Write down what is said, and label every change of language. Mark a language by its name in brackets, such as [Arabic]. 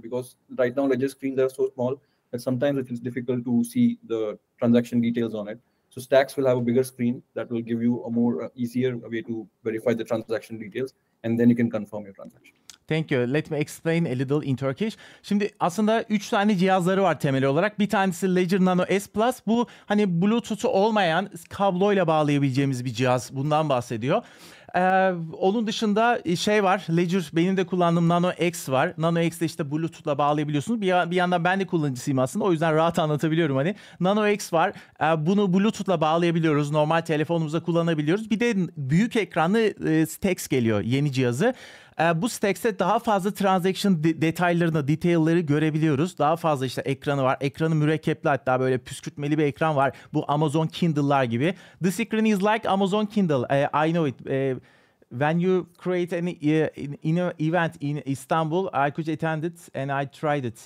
[English] Because right now, Ledger screens are so small that sometimes it is difficult to see the transaction details on it. So Stacks will have a bigger screen that will give you a more easier way to verify the transaction details, and then you can confirm your transaction. Thank you. Let me explain a little in Turkish. [Turkish] Şimdi aslında 3 tane cihazları var temel olarak. Bir tanesi Ledger Nano S Plus. Bu hani Bluetooth'u olmayan kabloyla bağlayabileceğimiz bir cihaz. Bundan bahsediyor. Onun dışında var. Ledger benim de kullandığım Nano X var. Nano X'de işte Bluetooth'la bağlayabiliyorsunuz. Bir yandan ben de kullanıcısıyım aslında. O yüzden rahat anlatabiliyorum hani. Nano X var. Bunu Bluetooth'la bağlayabiliyoruz. Normal telefonumuza kullanabiliyoruz. Bir de büyük ekranlı Stacks geliyor, yeni cihazı. Bu Stacks'te daha fazla transaction detaylarını, detail'ları görebiliyoruz. Daha fazla işte ekranı var. Ekranı mürekkepli, hatta böyle püskürtmeli bir ekran var. Bu Amazon Kindle'lar gibi. [English] The screen is like Amazon Kindle. I know it. When you create an event in Istanbul, I could attend it and I tried it.